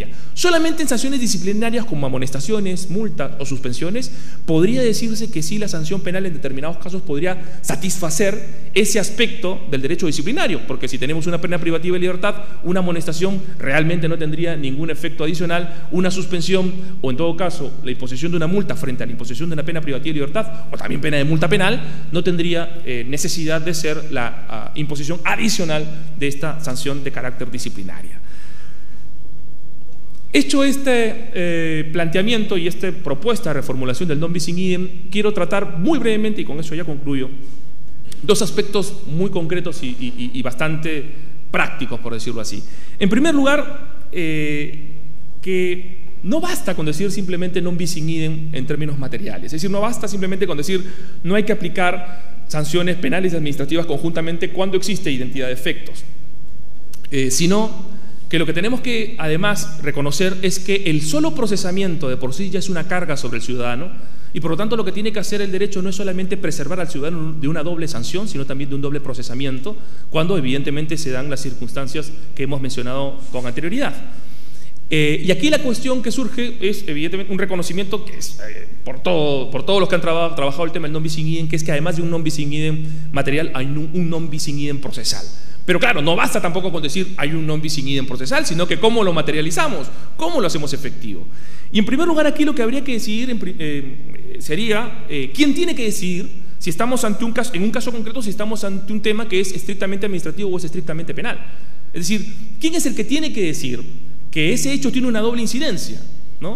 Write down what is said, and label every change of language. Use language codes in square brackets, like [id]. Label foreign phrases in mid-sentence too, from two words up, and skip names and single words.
[es] Solamente en sanciones disciplinarias como amonestaciones, multas o suspensiones podría decirse que sí, la sanción penal en determinados casos podría satisfacer ese aspecto del derecho disciplinario, porque si tenemos una pena privativa de libertad, una amonestación realmente no tendría ningún efecto adicional, una suspensión o en todo caso la imposición de una multa frente a la imposición de una pena privativa de libertad o también pena de multa penal no tendría necesidad de ser la imposición adicional de esta sanción de carácter disciplinaria. Hecho este planteamiento y esta propuesta de reformulación del [la] non bis in idem, [es] quiero tratar muy brevemente, y con eso ya concluyo, dos aspectos muy concretos y bastante prácticos, por decirlo así. En primer lugar, que no basta con decir simplemente [la] non bis in idem [es] en términos materiales, es decir, no basta simplemente con decir no hay que aplicar sanciones penales y administrativas conjuntamente cuando existe identidad de efectos, sino que lo que tenemos que además reconocer es que el solo procesamiento de por sí ya es una carga sobre el ciudadano y por lo tanto lo que tiene que hacer el derecho no es solamente preservar al ciudadano de una doble sanción, sino también de un doble procesamiento, cuando evidentemente se dan las circunstancias que hemos mencionado con anterioridad. Y aquí la cuestión que surge es evidentemente un reconocimiento que es por todos los que han trabajado el tema del [la] non bis in idem, [es] que es que además de un [la] non bis in idem [es] material hay un [la] non bis in idem [es] procesal. Pero claro, no basta tampoco con decir hay un [la] non bis in idem [es] procesal, sino que cómo lo materializamos, cómo lo hacemos efectivo. Y en primer lugar aquí lo que habría que decidir sería quién tiene que decidir si estamos ante en un caso concreto, si estamos ante un tema que es estrictamente administrativo o es estrictamente penal. Es decir, ¿quién es el que tiene que decir que ese hecho tiene una doble incidencia, ¿no?